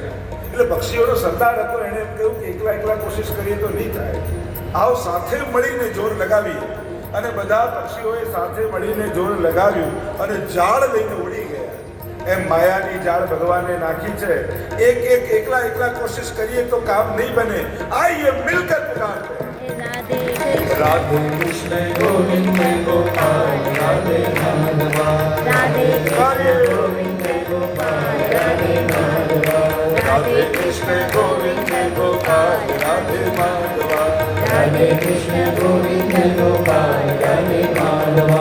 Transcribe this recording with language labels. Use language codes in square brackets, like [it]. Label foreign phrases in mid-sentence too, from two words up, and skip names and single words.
[gu] એટલે પક્ષીઓનો સરદાર હતો, એણે એમ કહ્યું કે એકલા એકલા કોશિશ કરીએ તો નહીં થાય, આવો સાથે મળીને જોર લગાવીએ. અને બધા પક્ષીઓએ સાથે મળીને જોર લગાવ્યું અને ઝાડ લઈને ઉડી ગયા. એમ માયાની ઝાડ ભગવાને નાખી છે. એક એક એકલા એકલા કોશિશ કરીએ તો કામ નહીં બને. [hi] आइए मिलकर पुकारते राधे कृष्ण गोविंद गोपाल राधे माधवा। राधे कृष्ण गोविंद गोपाल राधे माधवा। राधे कृष्ण गोविंद गोपाल राधे माधवा। राधे कृष्ण गोविंद गोपाल राधे माधवा।